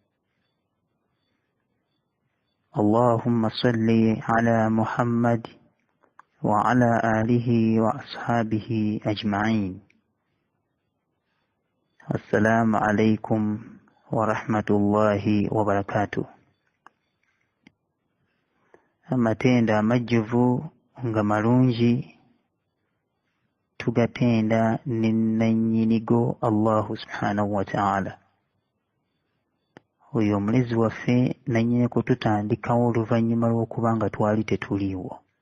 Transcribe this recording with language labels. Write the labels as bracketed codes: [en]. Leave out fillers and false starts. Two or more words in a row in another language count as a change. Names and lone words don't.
[ar] اللهم صل على محمد وعلى آله وأصحابه أجمعين. السلام عليكم ورحمة الله وبركاته. [lg] Amatenda amajjuvu nga malungi tugatenda n'ennyinigo [ar] الله سبحانه وتعالى. [lg] Oyo omulezi waffe nannyini kututandikawo oluvannyuma lw'okuba nga twali tetuliiwo.